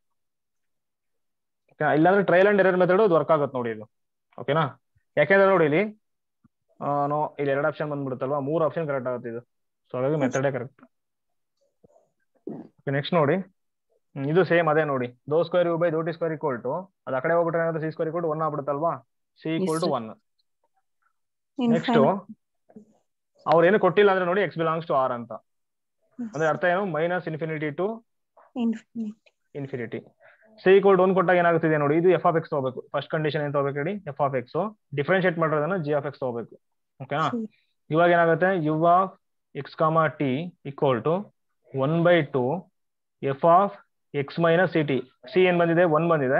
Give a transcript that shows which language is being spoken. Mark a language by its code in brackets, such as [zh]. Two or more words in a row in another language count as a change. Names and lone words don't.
[en] ಇಲ್ಲಾಂದ್ರೆ trial and error method work [kn] ಆಗುತ್ತೆ ನೋಡಿ ಇದು. ಓಕೆನಾ? ಯಾಕೆಂದ್ರೆ ನೋಡಿ ಇಲ್ಲಿ ಇಲ್ಲಿ 2 ಆಪ್ಷನ್ ಬಂದ್ಬಿಡುತ್ತಲ್ವಾ, 3 [en] option correct [kn] ಆಗುತ್ತೆ ಇದು. ಸೊ ಹಾಗಾಗಿ [en] method correct. [kn] ನೆಕ್ಸ್ಟ್ ನೋಡಿ, ಇದು ಸೇಮ್ ಅದೇ ನೋಡಿ, δ² u/δt² ಅದು ಆ ಕಡೆ ಹೋಗ್ಬಿಟ್ರೆ c² = 1 ಆಗ್ಬಿಡುತ್ತಲ್ವಾ, c = 1. ನೆಕ್ಸ್ಟ್ ಅವ್ರು ಏನು ಕೊಟ್ಟಿಲ್ಲ ಅಂದ್ರೆ ನೋಡಿ [en] x belongs to R [kn] ಅಂತ. ಅಂದ್ರೆ ಅರ್ಥ ಏನು? -∞ to ∞. c = 1 ಕೊಟ್ಟಾಗ ಏನಾಗುತ್ತಿದೆ ನೋಡಿ, ಇದು f(x) ತಗೋಬೇಕು. [en] first condition [kn] ಏನ್ ತಗೋಬೇಕು ಹೇಳಿ? f(x). ಡಿಫರೆನ್ಶಿಯೇಟ್ ಮಾಡೋದನ್ನ g(x) ತಗೋಬೇಕು. ಓಕೆನಾ? ಇವಾಗ ಏನಾಗುತ್ತೆ? u(x, t) = 1/2 f(x - ct). c ಏನ್ ಬಂದಿದೆ? 1 ಬಂದಿದೆ.